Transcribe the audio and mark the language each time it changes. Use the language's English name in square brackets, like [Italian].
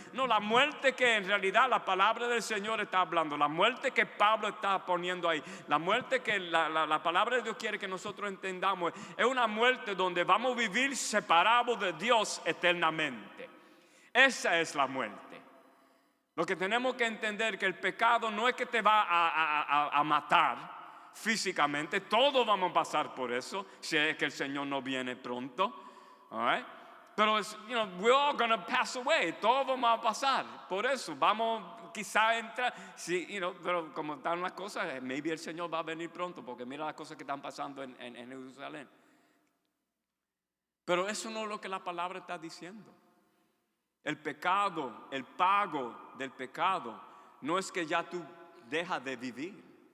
[Spanish] No, la muerte que en realidad la palabra del Señor está hablando, la muerte que Pablo está poniendo ahí, la muerte que la palabra de Dios quiere que nosotros entendamos, es una muerte donde vamos a vivir separados de Dios eternamente. Esa es la muerte. Lo que tenemos que entender que el pecado no es que te va a matar físicamente. Todos vamos a pasar por eso si es que el Señor no viene pronto. [English] All right? Pero we're all gonna pass away. [Spanish] Todos vamos a pasar por eso. Vamos quizá entrar, sí, pero como están las cosas, maybe el Señor va a venir pronto, porque mira las cosas que están pasando en Jerusalén. Pero eso no es lo que la palabra está diciendo. El pecado, el pago del pecado, no es que ya tú dejas de vivir.